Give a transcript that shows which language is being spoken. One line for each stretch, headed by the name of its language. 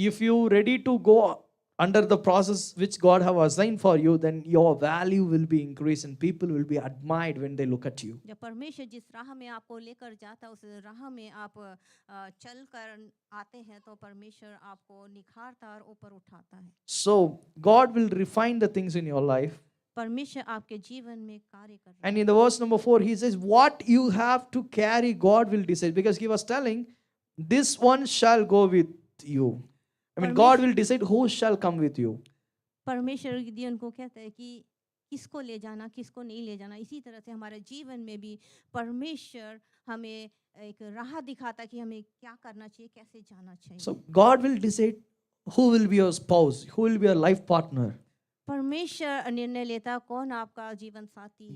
English: If you ready to go under the process which God have assigned for you, then your value will be increased and people will be admired when they look at you.
Hindi: जब परमेश्वर जिस राह में आपको लेकर जाता है उस राह में आप चल कर आते हैं तो परमेश्वर आपको निखारता और ऊपर उठाता है।
English: So God will refine the things in your life.
Hindi: परमेश्वर आपके जीवन में कार्य कर रहा है।
English: And in the verse number 4, he says, what you have to carry, God will decide. Because he was telling, this one shall go with you. I mean, God will decide who shall come with you.
Hindi: परमेश्वर गिदियोन को कहता है कि किसको ले जाना किसको नहीं ले जाना। इसी तरह से हमारे जीवन में भी परमेश्वर हमें एक राह दिखाता कि हमें क्या करना चाहिए, कैसे जाना चाहिए।
English: So God will decide who will be your spouse, who will be your life partner.
Hindi: परमेश्वर निर्णय लेता कौन आपका जीवन साथी,